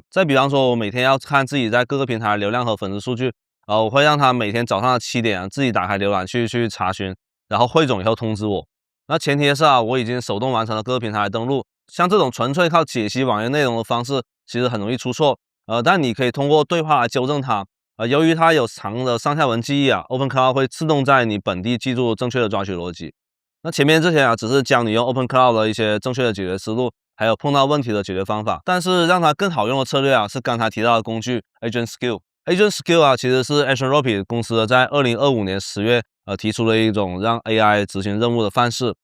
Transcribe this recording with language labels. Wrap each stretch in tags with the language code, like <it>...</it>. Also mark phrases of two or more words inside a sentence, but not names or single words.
<zh>再比方說，我每天要看自己在各個平台流量和粉絲數據，我會讓他每天早上的7點自己打開瀏覽器去查詢，然後匯總以後通知我。那前提是我已經手動完成了各個平台的登錄。像這種純粹靠解析網頁內容的方式，其實很容易出錯。但你可以通過對話來糾正它。由於它有長的上下文記憶，OpenCloud 會自動在你本地記住正確的抓取邏輯。那前面這些只是教你用 OpenCloud 的一些正確的解決思路，還有碰到問題的解決方法。但是讓它更好用的策略是剛才提到的工具 AgentSkill。AgentSkill 其實是 ActionRocket 公司在2025年10月提出了一種讓 AI 執行任務的範式。</zh>